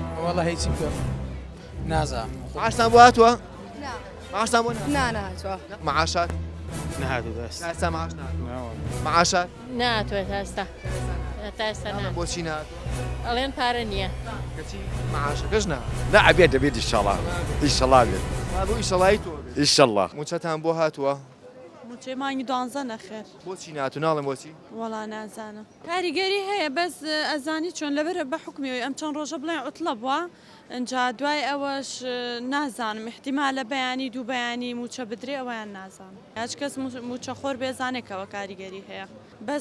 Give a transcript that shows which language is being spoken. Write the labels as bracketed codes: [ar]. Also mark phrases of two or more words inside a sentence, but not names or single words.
[ckb] وەڵە هیچی بکەم نازانم معاشتان بواتوە معاشتان بۆ ناناتوە معاشات نهاتوو دەست تاسە معاش ناتوە معاشات ناتوە تاستا بۆچی ناتوە ئەڵێن پارە نییە کەچی معاشەکەش نا [ar] لا أبيت إن شاء الله إن شاء الله أبيت [ckb] بۆ ئیشەڵایی تۆ [ar] إن شاء الله [ckb] موچەتان بۆ هاتووە چێ مانگی دوانزە نەخێر بۆچی ناتو ناڵم بۆچی وەڵا نازانم کاریگەری هەیە بەس ئەزانی چۆن لەبەرە بە حکمیەوەی ئەم چەند ڕۆژە بڵێن عوتڵە بووە ئەجا دوای ئەوەش نازانم احتیمالە بەیانی دوو بەیانی موچە بدرێ ئەویان نازانم هیچ کەس موچە خۆر بێزانێکەوە کاریگەری هەیە بەس